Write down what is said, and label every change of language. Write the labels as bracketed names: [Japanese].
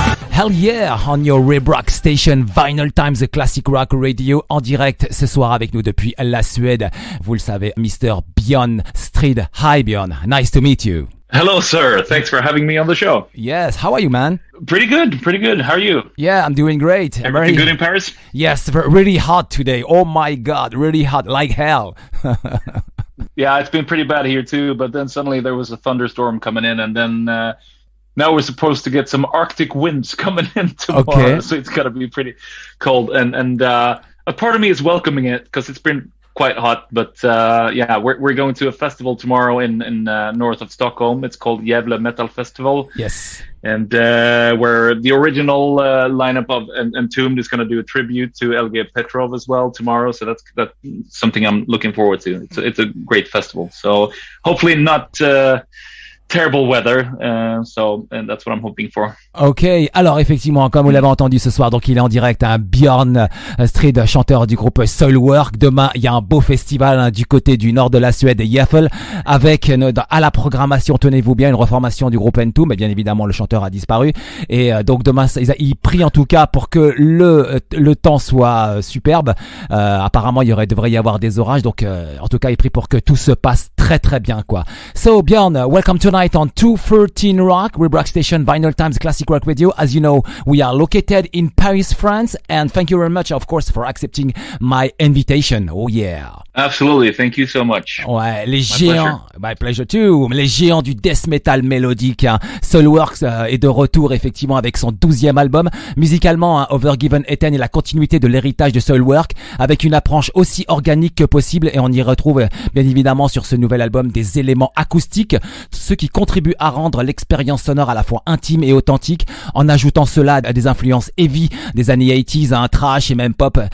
[English] Hell yeah, on your Rib Rock station, Vinylestimes, the classic rock radio, [French] en direct ce soir avec nous depuis la Suède. Vous le savez, Mr. Björn Strid. [English] Hi Björn, nice to meet you. Hello, sir. Thanks for having me on the show. Yes, how are you, man? Pretty good. How are you? Yeah, I'm doing great. Everything good in Paris? Yes, really hot today. Oh my God, really hot, like hell. Yeah, it's been pretty bad here too, but then suddenly there was a thunderstorm coming in, and then now we're supposed to get some Arctic winds coming in tomorrow, so it's got to be pretty cold. And a part of me is welcoming it because it's been quite hot. But yeah, we're going to a festival tomorrow in north of Stockholm. It's called Gävle Metal Festival. Yes. And where the original lineup of Entombed is going to do a tribute to LG Petrov as well tomorrow. So that's something I'm looking forward to. It's a great festival. So hopefully not terrible weather, and that's what I'm hoping for. [French] Ok, alors effectivement, comme vous l'avez entendu ce soir, donc il est en direct, Björn Strid, chanteur du groupe Soilwork. Demain, il y a un beau festival du côté du nord de la Suède, Gävle, avec à la programmation, tenez-vous bien, une reformation du groupe Entombed, mais bien évidemment le chanteur a disparu. Et donc demain, il prie en tout cas pour que le temps soit superbe. Apparemment, devrait y avoir des orages, donc en tout cas, il prie pour que tout se passe très très très bien quoi. [English] So Björn, welcome tonight on 213 Rock, Reebok Station, Vinylestimes Classic Rock Radio. As you know, we are located in Paris, France, and thank you very much, of course, for accepting my invitation. Oh yeah. Absolutely, thank you so much. [French] Ouais, les géants, [English] my pleasure too. [French] Les géants du death metal mélodique, hein. Soilwork est de retour effectivement avec son 12e album. Musicalement, hein, Övergivenheten est la continuité de l'héritage de Soilwork, avec une approche aussi organique que possible, et on y retrouve bien évidemment sur ce nouvel album des éléments acoustiques, ce qui contribue à rendre l'expérience sonore à la fois intime et authentique, en ajoutant cela à des influences heavy des années 80s, hein, trash et même pop.